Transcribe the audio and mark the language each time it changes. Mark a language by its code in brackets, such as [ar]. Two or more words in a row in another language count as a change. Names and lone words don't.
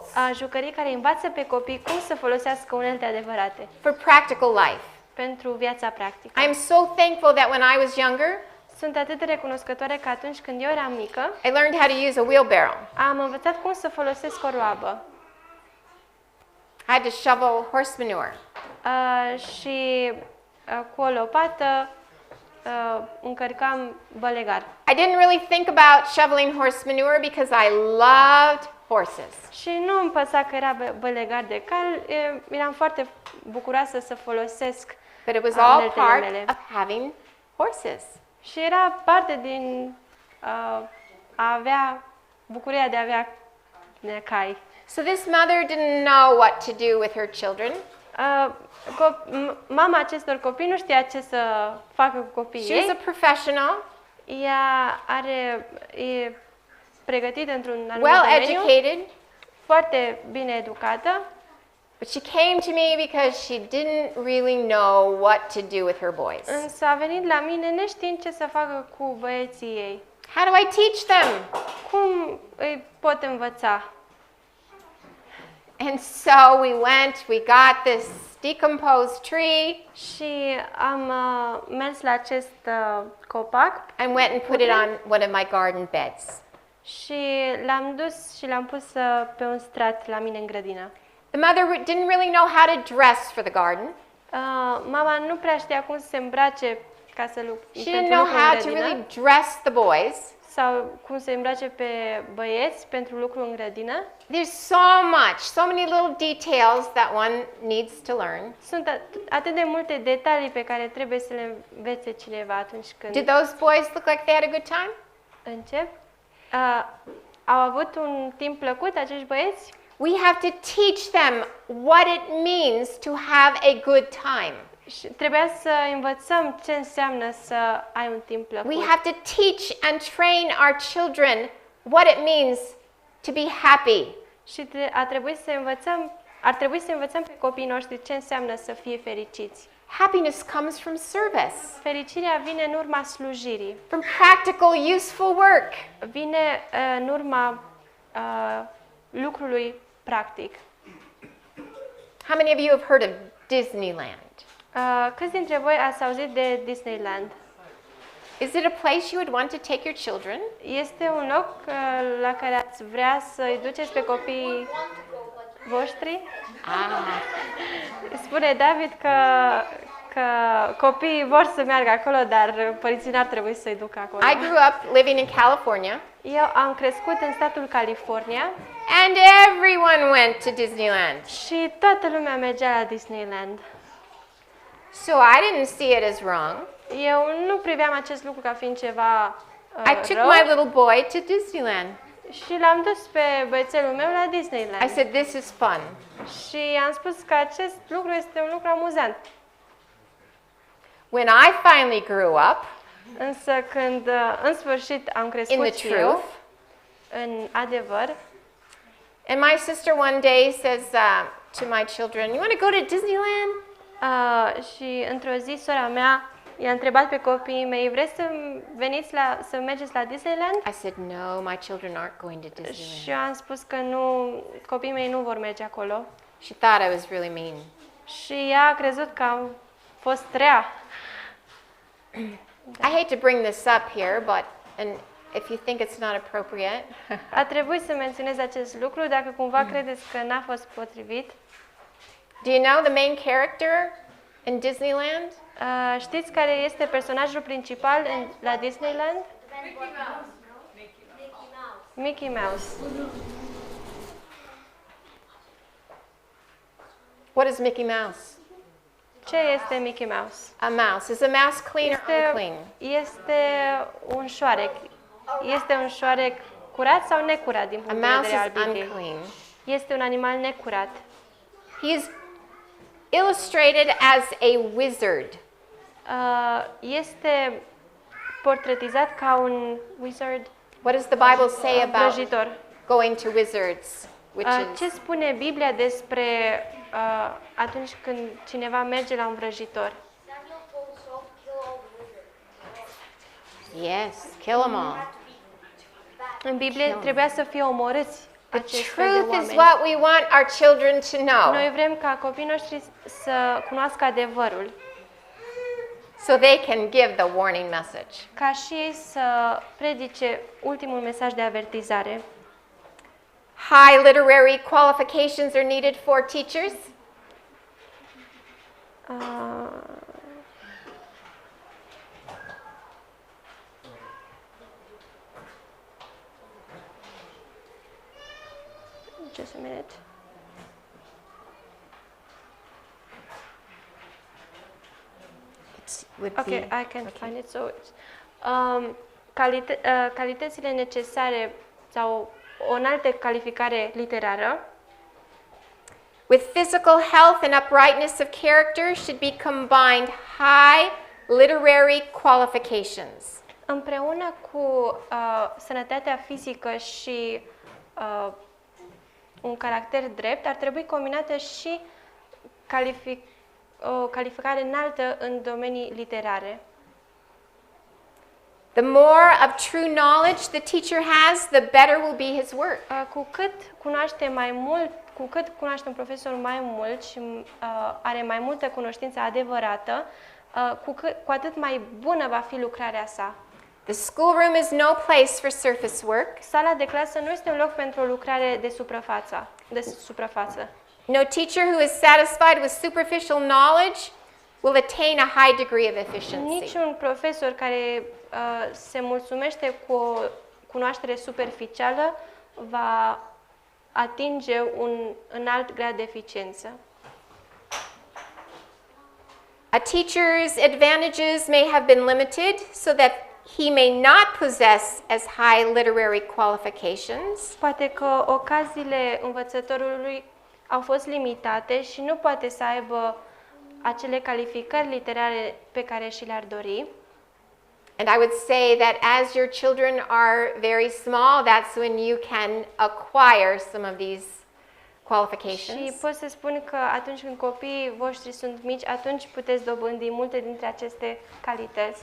[ro] Jucării care învață pe copii cum să folosească unelte adevărate [en] for practical life. [ro] pentru viața practică. [en] I'm so thankful that when I was younger, [ro] Sunt atât de recunoscătoare că atunci când eu eram mică, [en] I learned how to use a wheelbarrow. [ro] am învățat cum să folosesc o roabă [en] I had to shovel horse manure. [ro] și cu o lopată încărcam bălegar. [en] I didn't really think about shoveling horse manure because I loved horses. [ro] Și nu îmi păsa că era bălegar de cal, eram foarte bucuroasă să folosesc [en] But it was all [ro] uneltele [en] part [ro] mele. [en] of having horses. [ro] Și era parte din a avea bucuria de a avea cai. [en] So this mother didn't know what to do with her children. [ro] Mama acestor copii nu știa ce să facă cu copiii [en] She was a [ro] ei. [en] professional, [ro] Ea e pregătită într-un anumit [en] well [ro] domeniu, [en] educated, [ro] foarte bine educată, [en] but she came to me because she didn't really know what to do with her boys. [ro] însă a venit la mine neștiind ce să facă cu băieții ei. [en] How do I teach them? [ro] Cum îi pot învăța? [en] And so we went, we got this decomposed tree [ro] Și am mers la acest copac [en] and went and put it on one of my garden beds. [ro] și l-am dus și l-am pus pe un strat la mine în grădină. [en] The mother didn't really know how to dress for the garden. [ro] Mama nu prea știa cum să se îmbrace ca să [en] She didn't [ro] pentru [en] know [ro] lucru în [en] how to [ro] grădină [en] really dress the boys. [ro] sau cum să îmbrace pe băieți pentru lucru în grădină. [en] There's so much, so many little details that one needs to learn. [ro] Sunt atât de multe detalii pe care trebuie să le învețe cineva atunci când [en] Did those boys look like they had a good time? [ro] încep. Au avut un timp plăcut acești băieți? [en] We have to teach them what it means to have a good time. [ro] Și trebuia să învățăm ce înseamnă să ai un timp plăcut. [en] We have to teach and train our children what it means to be happy. [ro] Și ar trebui să învățăm pe copiii noștri ce înseamnă să fie fericiți. [en] Happiness comes from service, [ro] Fericirea vine în urma slujirii, [en] from practical, useful work. [ro] vine în urma lucrului practic. [en] How many of you have heard of Disneyland? [ro] Câți dintre voi ați auzit de Disneyland? [en] Is it a place you would want to take your children? [ro] Este un loc la care ați vrea să îi duceți pe copiii voștri? Ah, Spune David că copiii vor să meargă acolo, dar părinții n-ar trebui să-i ducă acolo. [en] I grew up living in California, [ro] Eu am crescut în statul California [en] and everyone went to Disneyland. [ro] și toată lumea mergea la Disneyland. [en] So I didn't see it as wrong. [ro] Eu nu priveam acest lucru ca fiind ceva [en] I took [ro] rău [en] my little boy to Disneyland. [ro] și l-am dus pe băiețelul meu la Disneyland. [en] I said, this is fun. [ro] Și am spus că acest lucru este un lucru amuzant. [en] When I finally grew up [ro] Însă când în sfârșit am [en] in [ro] crescut [en] the [ro] și [en] truth, [ro] eu, în adevăr, [en] and my sister one day says to my children, you want to go to Disneyland? [ro] și într-o zi sora mea i-a întrebat pe copiii mei, vreți să mergeți la Disneyland? [en] I said, no, my children aren't going to Disneyland. [ro] Și eu am spus că nu, copiii mei nu vor merge acolo. [en] She thought I was really mean. [ro] Și ea a crezut că am fost rea. [en] I hate to bring this up here, but and if you think it's not appropriate, [ro] A trebuit să menționez acest lucru dacă cumva credeți că n-a fost potrivit. [en] do you know the main character in Disneyland? [ro] Știți care este personajul principal la Disneyland? [en] Mickey Mouse. What is Mickey Mouse? [ro] Ce este Mickey Mouse? [en] A mouse. Is a mouse clean or unclean? [ro] Este un șoarec. Este un șoarec curat sau necurat din [en] A [ro] punct de [en] mouse [ro] vedere al [en] is [ro] Bibliei? [en] unclean. [ro] Este un animal necurat. [en] He is illustrated as a wizard. [ro] Este portretizat ca un wizard, [en] What does the Bible say about [ro] vrăjitor. [en] going to wizards? Witches? [ro] Ce spune Biblia despre atunci când cineva merge la un vrăjitor? [en] Samuel told Saul to kill all the wizards. Yes, kill them all. [ro] În Biblie trebuia să fie omorâți [en] The [ro] acești fel de [en] truth is [ro] oameni. [en] what we want our children to know, [ro] Noi vrem ca copiii noștri să cunoască adevărul, [en] so they can give the warning message. [ro] ca și ei să predice ultimul mesaj de avertizare. [en] High literary qualifications are needed for teachers. Just a minute. It would Okay, be I can find it. So, [ro] calitățile necesare sau o înaltă calificare literară [en] with physical health and uprightness of character should be combined high literary qualifications. [ro] împreună cu sănătatea fizică și un caracter drept, ar trebui combinată și o calificare înaltă în domenii literare. [en] The more of true knowledge the teacher has, the better will be his work. [ro] Cu cât cunoaște un profesor mai mult și are mai multă cunoștință adevărată, cu atât mai bună va fi lucrarea sa. [en] The schoolroom is no place for surface work. [ro] Sala de clasă nu este un loc pentru o lucrare de suprafață. [en] No teacher who is satisfied with superficial knowledge will attain a high degree of efficiency. [ro] Niciun profesor care se mulțumește cu o cunoaștere superficială va atinge un înalt grad de eficiență. [en] A teacher's advantages may have been limited so that he may not possess as high literary qualifications. [ro] Poate că ocaziile învățătorului au fost limitate și nu poate să aibă acele calificări literare pe care și le-ar dori. [en] And I would say that as your children are very small, that's when you can acquire some of these [ro] Și [en] qualifications. [ro] pot să spun că atunci când copiii voștri sunt mici, atunci puteți dobândi multe dintre aceste calități.